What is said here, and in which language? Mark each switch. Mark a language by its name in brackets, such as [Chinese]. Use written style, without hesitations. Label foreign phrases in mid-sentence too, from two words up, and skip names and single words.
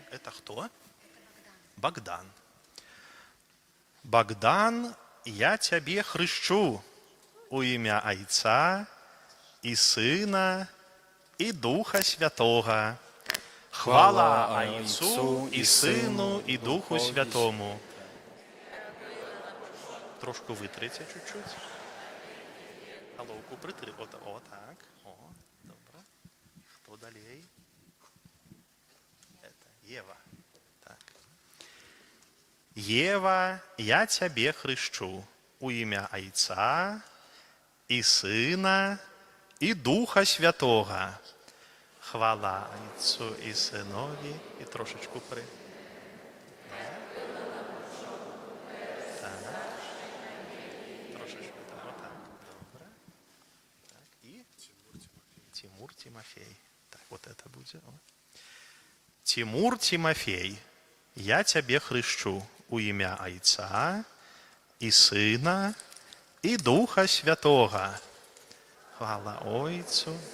[Russian] Это кто? [Ukrainian] Богдан. Богдан, я тебе хрещу у імя Айца і Сына і Духа Святого. Хвала Айцу і Сину і Духу Святому. Трошку витрите чуть-чуть. Головку притри. О, так. О, добре. Хто далей? [Russian] Это Ева. [Ukrainian] Так. Ева, я тебе хрещу у імя Айца і Сина і Духа Святого. Хвала Айцу і Синові. І трошечку при. Так. Трошечку так. Отак. Добре. Так. І Тимур Тимофей. Так, [Russian] вот это будет. [Ukrainian] Тимур Тимофей, я тебе хрещу у імя Айца і Сина і Духа Святого. Хвала Ойцу.